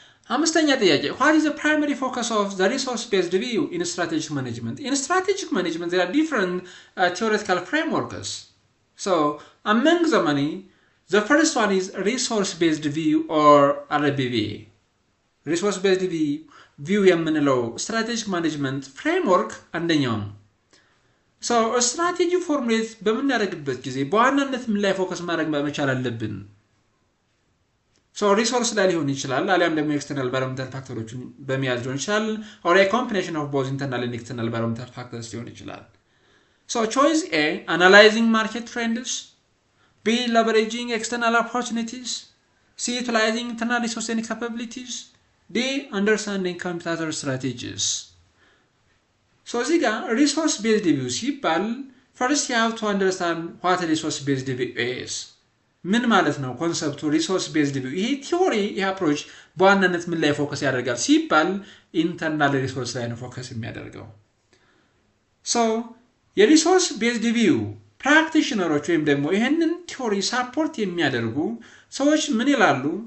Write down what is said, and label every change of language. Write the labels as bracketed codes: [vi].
[am] አምስተኛ ጥያቄ [en] what is the primary focus of the resource based view in strategic management? In strategic management there are different theoretical frameworks. So among the many, the first one is resource based view or RBV. [am] Resource based view የምንለው strategic management framework አንደኛው ነው። [en] So a strategy formulate [am] በምናደርግበት ጊዜ በዋናነት ምን ላይ ፎከስ ማድረግ መቻል አለብን? [en] So resource [am] ላይ ሊሆን ይችላል አሊያም ደግሞ [en] external environmental factors [am] በሚያዝ ሊሆን ይችላል [en] or a combination of both internal and external environmental factors [am] ሊሆን ይችላል. [en] So choice A, analyzing market trends. B, leveraging external opportunities. C, utilizing internal resource and capabilities. D, understanding competitor strategies. So [am] እዚህ ጋር [en] resource based view [am] ሲባል [en] first you have to understand what resource based view is. [am] ምን ማለት ነው ኮንሰፕቱ resource based view? ይሄ ቲዮሪ ይሄ አፕሮች በዋናነት ምን ላይ ፎከስ ያደርጋል ሲባል ኢንተርናል ሪሶርስ ላይ ነው ፎከስ የሚያደርገው። So የሪሶርስ ቤዝድ ቪው ፕራክቲሽነሮች ወይም ደግሞ ይሄንን ቲዮሪ ሳፖርት የሚያደርጉ ሰዎች ምን ይላሉ?